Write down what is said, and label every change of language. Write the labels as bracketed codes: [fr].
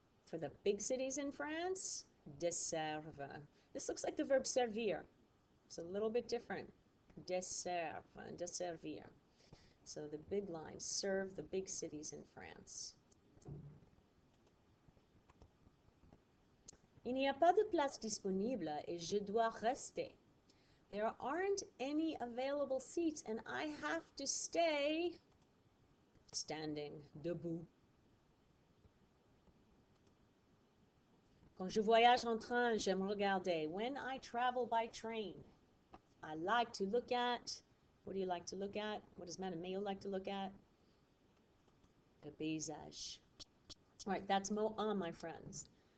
[en] For the big cities in France, desservent. This looks like the verb servir. It's a little bit different. Desserve, desservir. So the big lines serve the big cities in France. [fr] Il n'y a pas de place disponible et je dois rester. [en] There aren't any available seats and I have to stay standing, debout. [fr] Quand je voyage en train, j'aime regarder. [en] When I travel by train, I like to look at, what do you like to look at? What does Madame Mayo like to look at? The paysage. All right, that's mot un, my friends.